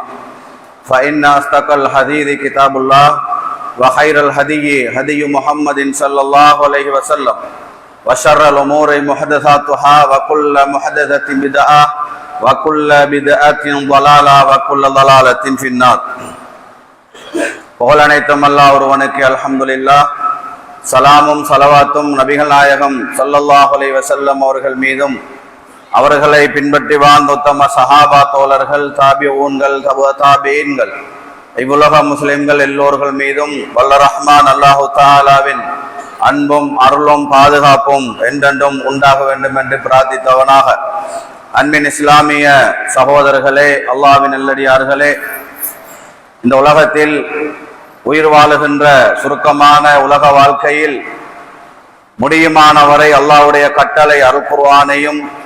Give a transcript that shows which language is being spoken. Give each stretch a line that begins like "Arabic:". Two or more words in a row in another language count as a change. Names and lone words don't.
Arabic: فإن أصدق الحديث كتاب الله وخير الهدي هدي محمد صلى الله عليه وسلم وشر الأمور محدثاتها وكل محدثة بدعة وكل بدعة ضلالة وكل ضلالة في النار.
Tamil: புகழ் அனைத்தும் அல்லாஹ் ஒருவனுக்கு அல்ஹம்துலில்லாஹ். சலாமும் சலவாத்தும் நபிகள் நாயகம்
Arabic: صلى الله عليه وسلم
Tamil: அவர்கள் மீதும் அவர்களை பின்பற்றி வாழ்ந்த உத்தம சஹாபா தோழர்கள், தாபிஊன்கள், தாபீன்கள், இவ்வுலக முஸ்லிம்கள் எல்லோர்கள் மீதும் வல்ல ரஹ்மான்
Arabic: الله تعالى
Tamil: அன்பும் அருளும் பாதுகாப்பும் என்றென்றும் உண்டாக வேண்டும் என்று பிரார்த்தித்தவனாக, அன்பின் இஸ்லாமிய சகோதரர்களே, அல்லாஹ்வின் நல்லடியார்களே, இந்த உலகத்தில் உயிர் வாழுகின்ற சுருக்கமான உலக வாழ்க்கையில் முடியுமானவரை அல்லாஹ்வுடைய கட்டளை அருள்குர்ஆனையும்